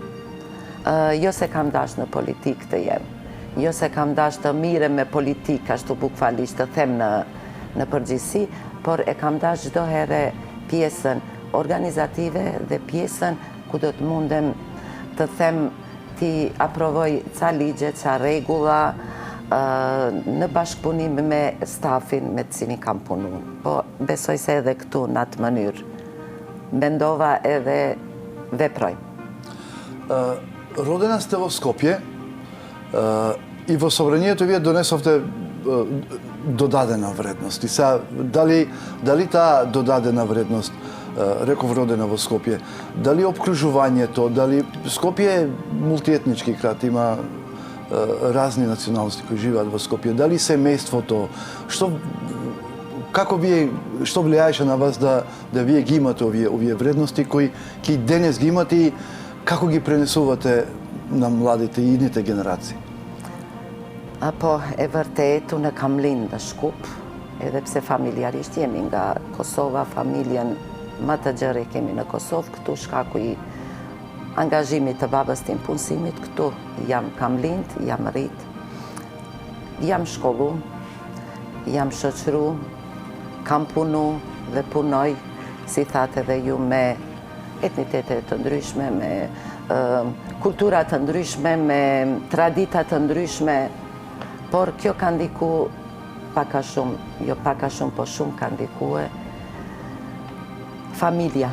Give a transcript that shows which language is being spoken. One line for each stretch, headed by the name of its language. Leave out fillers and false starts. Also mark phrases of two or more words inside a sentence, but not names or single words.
Albanian: Jo se kam dash në politikë të jem, jo se kam dash të mire me politikë, ashtu bukfalisht të them në përgjithësi, por e kam dash çdo herë pjesën organizative dhe pjesën ku do të mundem të them ti aprovoj ca ligje, ca rregulla, në bashkëpunim me stafin me të cilin kam punuar. Po besoj se edhe këtu në atë mënyrë mendova edhe veproj.
Macedonian: Родена сте во Скопје и во собранието вие донесовте додадена вредност. И сега, дали таа додадена вредност, реков родена во Скопје, дали обкружувањето, дали Скопје е мултиетнички град, има разни националности кои живеат во Скопје, дали семејството, што влијаеше на вас да вие ги имате овие вредности кои денес ги имате и како ги пренесувате на младите и идните генерации?
Albanian: Po, e vërtet, unë kam lind në Shkup, edhe pse familjarisht jemi nga Kosova, familjen më të gjerë kemi në Kosovë, këtu shkaku i angazhimit të babës tim punësimit, këtu kam lind, jam rrit, jam shkollu, jam shoqëru, kam punu dhe punoj, si thatë edhe ju, me etnitete të ndryshme, me kultura të ndryshme, me tradita të ndryshme, por kjo ka ndiku paka shumë, jo paka shumë, po shumë ka ndikue familja.